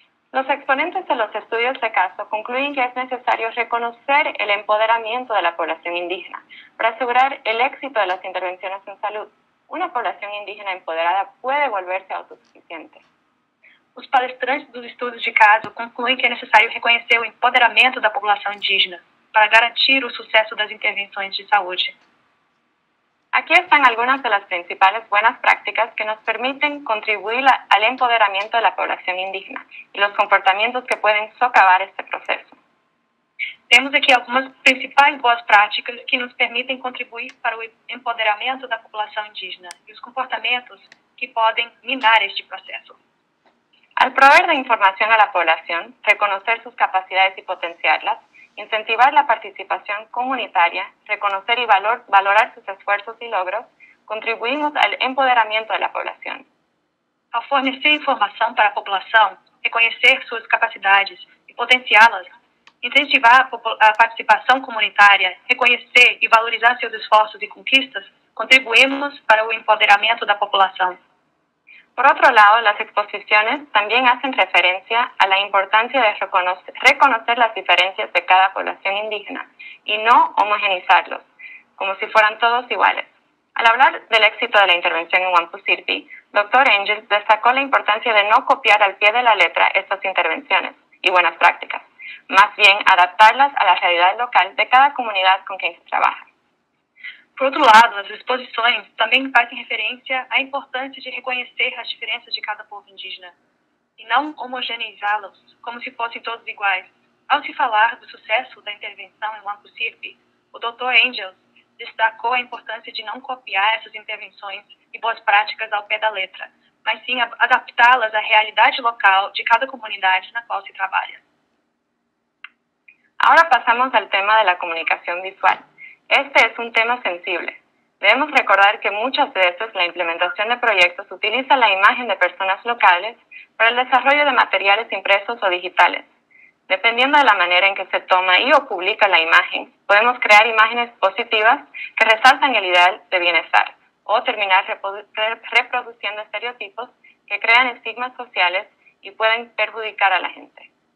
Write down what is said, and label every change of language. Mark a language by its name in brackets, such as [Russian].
[Spanish] Los exponentes de los estudios de caso concluyen que es necesario reconocer el empoderamiento de la población indígena para asegurar el éxito de las intervenciones en salud. Una población indígena empoderada puede volverse autosuficiente. [Portuguese] Os palestrantes dos estudos de caso concluem que é necessário reconhecer o empoderamento da população indígena para garantir o sucesso das intervenções de saúde. [Spanish] Aquí están algunas de las principales buenas prácticas que nos permiten contribuir al empoderamiento de la población indígena y los comportamientos que pueden socavar este proceso. [Portuguese] Temos aqui algumas principais boas práticas que nos permitem contribuir para o empoderamento da população indígena e os comportamientos que podem minar este proceso. [Spanish] Al proveer de información a la población, reconocer sus capacidades y potenciarlas, incentivar la participación comunitaria, reconocer y valorar sus esfuerzos y logros, contribuimos al empoderamiento de la población. [Portuguese] Ao fornecer informação para a população, reconhecer suas capacidades e potenciá-las, incentivar a participação comunitária, reconhecer e valorizar seus esforços e conquistas, contribuímos para o empoderamento da população. [Spanish] Por otro lado, las exposiciones también hacen referencia a la importancia de reconocer las diferencias de cada población indígena y no homogenizarlos, como si fueran todos iguales. Al hablar del éxito de la intervención en Wampu Sirpi, Dr. Angels destacó la importancia de no copiar al pie de la letra estas intervenciones y buenas prácticas, más bien adaptarlas a la realidad local de cada comunidad con quien se trabaja. [Portuguese] Por outro lado, as exposições também fazem referência à importância de reconhecer as diferenças de cada povo indígena e não homogeneizá-los como se fossem todos iguais. Ao se falar do sucesso da intervenção em Wampu Sirpi, o Dr. Angels destacou a importância de não copiar essas intervenções e boas práticas ao pé da letra, mas sim adaptá-las à realidade local de cada comunidade na qual se trabalha. [Spanish] Ahora pasamos al tema de la comunicación visual. Este es un tema sensible. Debemos recordar que muchas veces la implementación de proyectos utiliza la imagen de personas locales para el desarrollo de materiales impresos o digitales. Dependiendo de la manera en que se toma y o publica la imagen, podemos crear imágenes positivas que resaltan el ideal de bienestar o terminar reproduciendo estereotipos que crean estigmas sociales y pueden perjudicar a la gente.